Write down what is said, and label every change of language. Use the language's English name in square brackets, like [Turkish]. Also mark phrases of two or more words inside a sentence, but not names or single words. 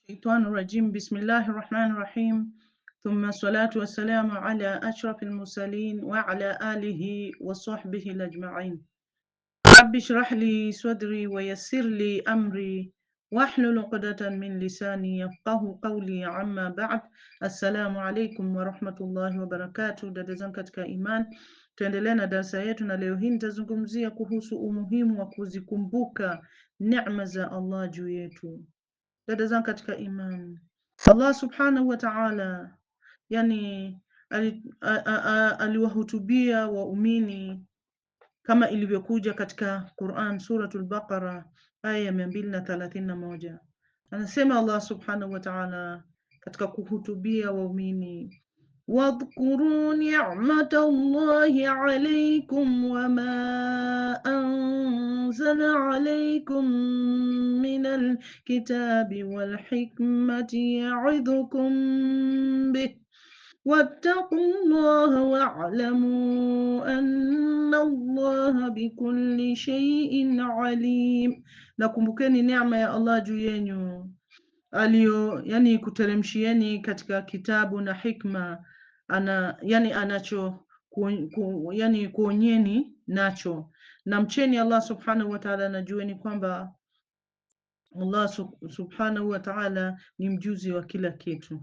[Arabic] الشيطان الرجيم بسم الله الرحمن الرحيم ثم الصلاة والسلام على أشرف المرسلين وعلى آله وصحبه الأجمعين. رب اشرح لي صدري ويسر لي أمري واحلل عقدة من لساني يفقه قولي. عما بعد, السلام عليكم ورحمة الله وبركاته. [Swahili] Dada zangu katika iman, tuendelee na darasa yetu, na leo hii nitazungumzia kuhusu umuhimu wa kuzikumbuka neema za Allah juu yetu. Dada zangu katika imani, [Arabic] الله سبحانه وتعالى [Swahili] yani aliwahutubia waumini kama ilivyokuja katika Quran suratul Baqara aya ya 231. Anasema [Arabic] الله سبحانه وتعالى [Swahili] katika kuhutubia waumini, [Arabic] واذكروا نعمة الله عليكم وما أنزل عليكم من الكتاب والحكمة يعظكم به واتقوا الله واعلموا أن الله بكل شيء عليم. [Swahili] Nakumbukeni neema ya Allah juu yenu aliyo kuteremshieni katika kitabu na hikma anacho kuonyeni nacho, na mcheni [Arabic] الله سبحانه وتعالى, [Swahili] na jueni kwamba [Arabic] الله سبحانه وتعالى [Swahili] ni mjuzi wa kila kitu.